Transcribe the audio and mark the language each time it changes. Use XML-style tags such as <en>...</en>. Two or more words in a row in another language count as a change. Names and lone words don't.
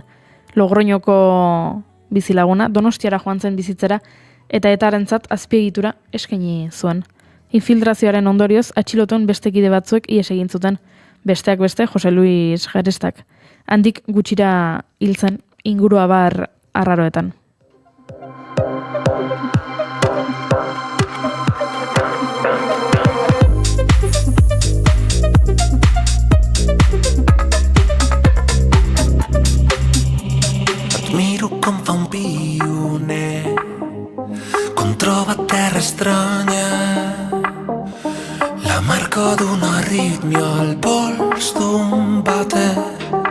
<eu>Logroñoko bizilaguna Donostiara joan zen bizitzera eta etarentzat azpiegitura eskaini zuen. Infiltrazioaren ondorioz atxilotuen beste kide batzuek ihes egin zuten, besteak beste Jose Luis Gerestak. Handik gutxira hil zen inguruabar arraroetan.</eu> <ca>Admiro com fa un pioner quan troba terra estranya, la marca d'una arrítmia al pols d'un batet.</ca>